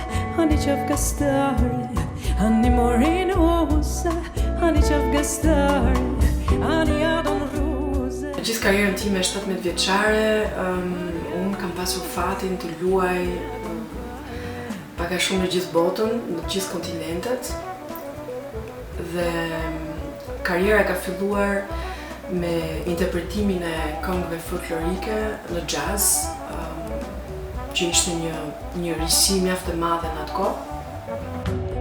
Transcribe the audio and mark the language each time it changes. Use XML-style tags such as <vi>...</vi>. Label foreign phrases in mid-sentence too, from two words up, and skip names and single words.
<sq>hani qafkastare, hani morinosa, hani qafkastare, hani adon rose. Gjithë karrierën time 17 vjeçare, unë kam pasur fatin të luaj paka shumë në gjithë botën, në gjithë kontinentet. Dhe karriera ka filluar me interpretimin e këngëve folklorike në jazz, që ishte një risi mjaft e madhe në atë kohë.</sq>